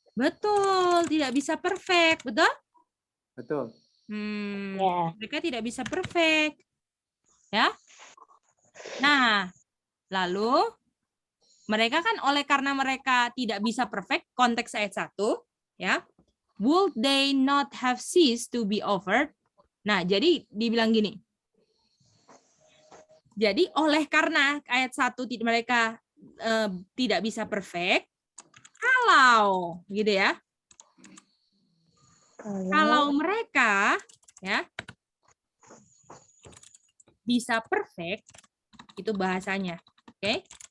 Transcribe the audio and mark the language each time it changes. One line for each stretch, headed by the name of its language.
Indonesian: Betul, tidak bisa perfect, betul? Betul. Ya. Mereka tidak bisa perfect. Ya. Nah, lalu mereka kan oleh karena mereka tidak bisa perfect, konteks ayat 1, ya.
English: Would they not have ceased to be offered?
Indonesian: Nah, jadi dibilang gini. Jadi oleh karena ayat 1 mereka tidak bisa perfect, kalau gitu ya. Kalau mereka ya bisa perfect, itu bahasanya. Oke.